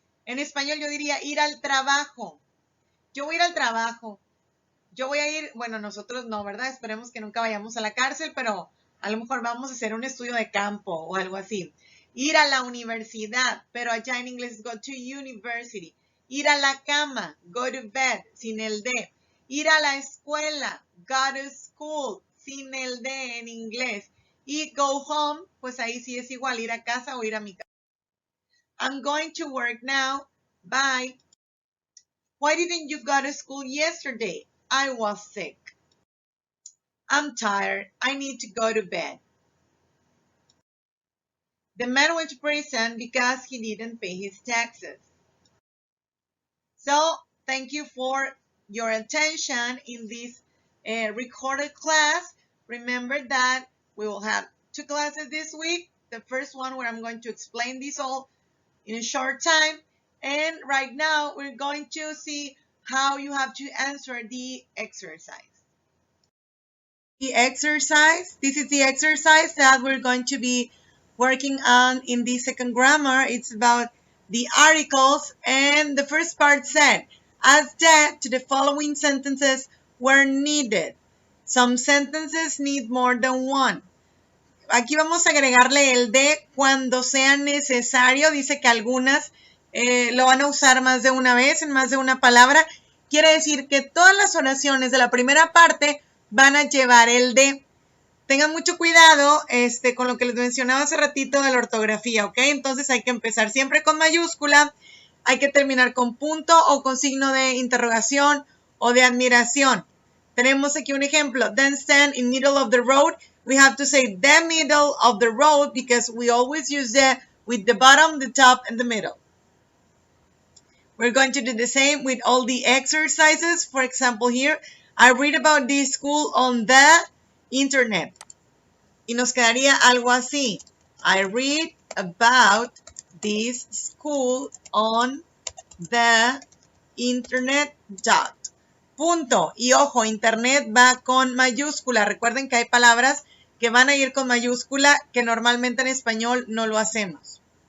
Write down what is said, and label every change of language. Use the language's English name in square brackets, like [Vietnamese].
[Spanish] En español yo diría ir al trabajo. Yo voy a ir al trabajo. Yo voy a ir, bueno, nosotros no, ¿verdad? Esperemos que nunca vayamos a la cárcel, pero a lo mejor vamos a hacer un estudio de campo o algo así. Ir a la universidad, pero allá en inglés [English] go to university. [Spanish] Ir a la cama, [English] go to bed, [Spanish] sin el de. Ir a la escuela, [English] go to school, [Spanish] sin el de en inglés. Y [English] go home, [Spanish] pues ahí sí es igual, ir a casa o ir a mi casa. [English] I'm going to work now. Bye. Why didn't you go to school yesterday? I was sick. I'm tired. I need to go to bed. The man went to prison because he didn't pay his taxes. So, thank you for your attention in this recorded class. Remember that we will have 2 classes this week. The first one where I'm going to explain this all in a short time. And right now, we're going to see how you have to answer the exercise. This is the exercise that we're going to be working on in the second grammar. It's about the articles, and the first part said, add that to the following sentences where needed. Some sentences need more than one. [Spanish] Aquí vamos a agregarle el de cuando sea necesario. Dice que algunas lo van a usar más de una vez, en más de una palabra. Quiere decir que todas las oraciones de la primera parte van a llevar el de. Tengan mucho cuidado con lo que les mencionaba hace ratito de la ortografía, ¿ok? Entonces hay que empezar siempre con mayúscula, hay que terminar con punto o con signo de interrogación o de admiración. Tenemos aquí un ejemplo. [English] Then stand in middle of the road. We have to say the middle of the road because we always use the with the bottom, the top, and the middle. We're going to do the same with all the exercises. For example, here, I read about this school on the internet. [Spanish] Y nos quedaría algo así. [English] I read about this school on the internet. [Spanish] Punto. Y ojo, internet va con mayúscula. Recuerden que hay palabras que van a ir con mayúscula que normalmente en español no lo hacemos.